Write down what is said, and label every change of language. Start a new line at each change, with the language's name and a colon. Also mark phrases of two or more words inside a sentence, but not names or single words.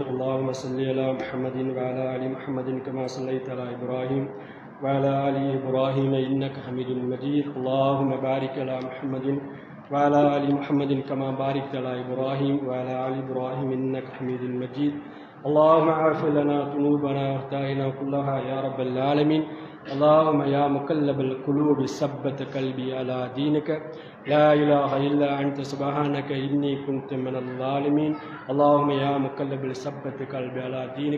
Arabic: اللهم صل على محمد وعلى آل محمد كما صليت على إبراهيم وعلى آل إبراهيم إنك حميد مجيد. اللهم بارك على محمد وعلى آل محمد كما باركت على إبراهيم وعلى آل إبراهيم إنك حميد مجيد. اللهم اغفر لنا ذنوبنا واخطائنا كلها يا رب العالمين. اللهم يا مقلب القلوب ثبت قلبي على دينك لا اله الا انت سبحانك اني كنت من الظالمين. اللهم يا مقلب ثبت قلبي على دينك.